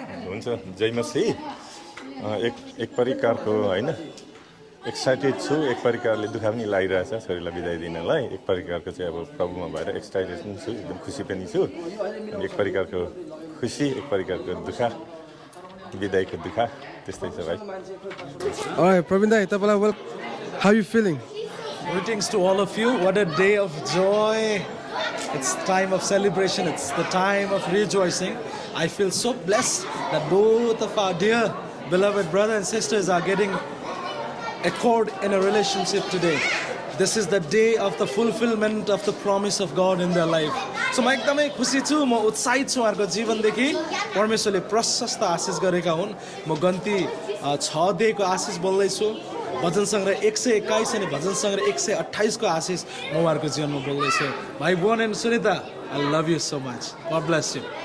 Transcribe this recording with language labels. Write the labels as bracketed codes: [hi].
[ne] हुन्छ जय मसी एक प्रकारको होइन एक्साइटेड छु एक प्रकारले दुःख पनि लागिरहेछ छोरीलाई बिदाई दिनलाई एक प्रकारको चाहिँ अब प्रभुमा भएर एक्साइटेड पनि छु एकदम खुसी पनि छु एक प्रकारको खुसी एक प्रकारको दुःख बिदाईको दुःख त्यस्तै छ भाइ प्रवीण दाई तपाईँलाई [en] Well how you feeling Greetings to all of you. What a day of joy. It's time of celebration. It's the time of rejoicing. I feel so blessed that both of our dear beloved brothers and sisters are getting accord in a relationship today. This is the day of the fulfillment of the promise of God in their life. [ne] So म एकदमै खुसी छु म उत्साहित छु उहाँहरूको जीवनदेखि परमेश्वरले प्रशस्त आशिष गरेका हुन् म गन्ती 6 देखिको आशिष बोल्दैछु भजन सङ्ग्रह 121 अनि भजन सङ्ग्रह 128 को आशिष म उहाँहरूको जीवनमा बोल्दैछु भाइ bone and Sunita [en] I love you so much God bless you